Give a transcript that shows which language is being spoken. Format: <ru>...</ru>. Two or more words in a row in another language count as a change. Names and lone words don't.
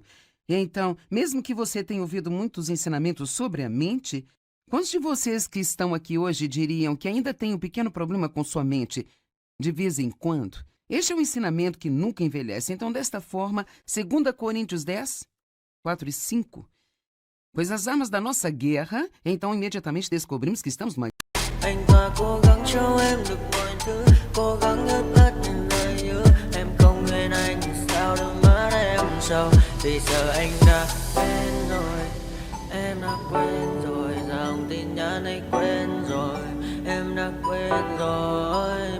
<pt>E então, mesmo que você tenha ouvido muitos ensinamentos sobre a mente, quantos de vocês que estão aqui hoje diriam que ainda tem um pequeno problema com sua mente de vez em quando? Este é um ensinamento que nunca envelhece. Então, desta forma, 2 Coríntios 10, 4 e 5. Pois as armas da nossa guerra, então imediatamente descobrimos que estamos numa</pt> <vi>Anh ta cố gắng cho em được mọi thứ, cố gắng nhớ hết những lời nhớ. Em không quên anh thì sao đôi mắt em sầu. Vì giờ anh đã quên rồi, em đã quên rồi. Dòng tin nhắn anh quên rồi, em đã quên rồi.</vi>